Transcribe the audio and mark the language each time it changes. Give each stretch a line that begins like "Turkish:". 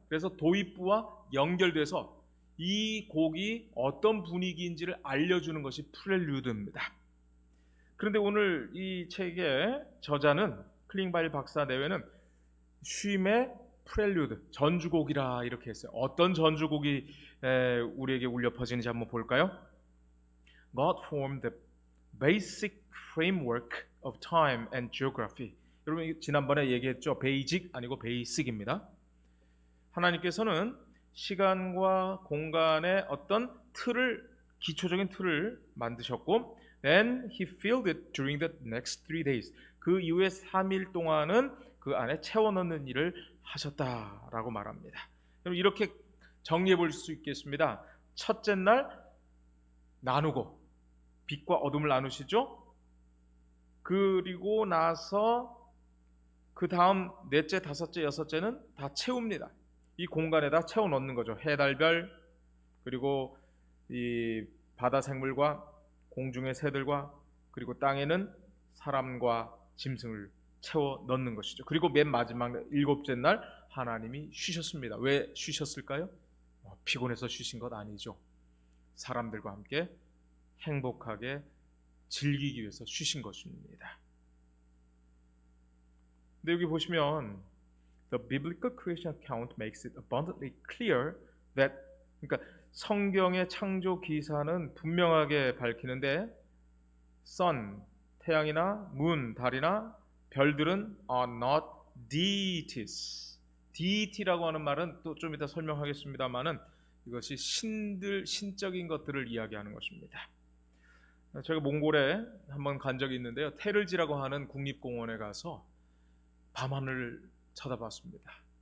Korean: 그래서 도입부와 연결돼서 이 곡이 어떤 분위기인지를 알려주는 것이 프렐류드입니다. 그런데 오늘 이 책의 저자는 클링바일 박사 내외는 쉼의 프렐류드, 전주곡이라 이렇게 했어요. 어떤 전주곡이 우리에게 울려 퍼지는지 한번 볼까요?
English: God formed the basic framework of time and geography.
Korean: 여러분 지난번에 얘기했죠. 베이직 아니고 베이식입니다. 하나님께서는 시간과 공간의 어떤 틀을, 기초적인 틀을 만드셨고,
English: then He filled it during the next 3 days.
Korean: 그 이후에 3일 동안은 그 안에 채워 넣는 일을 하셨다라고 말합니다. 여러분 이렇게 정리해 볼 수 있겠습니다. 첫째 날 나누고 빛과 어둠을 나누시죠. 그리고 나서 그 다음 넷째, 다섯째, 여섯째는 다 채웁니다. 이 공간에다 채워 넣는 거죠. 해, 달, 별, 그리고 이 바다 생물과 공중의 새들과 그리고 땅에는 사람과 짐승을 채워 넣는 것이죠. 그리고 맨 마지막 일곱째 날 하나님이 쉬셨습니다. 왜 쉬셨을까요? 피곤해서 쉬신 것 아니죠. 사람들과 함께 행복하게 즐기기 위해서 쉬신 것입니다. 근데 여기 보시면
English: The biblical creation account makes it abundantly clear that,
Korean: 그러니까 성경의 창조 기사는 분명하게 밝히는데
English: sun, 태양이나 moon,
Korean: 달이나 별들은
English: are not deities.
Korean: deity라고 하는 말은 또 좀 이따 설명하겠습니다만은 이것이 신들, 신적인 것들을 이야기하는 것입니다. 제가 몽골에 한번 간 적이 있는데요. 테를지라고 하는 국립공원에 가서 밤하늘을 쳐다봤습니다.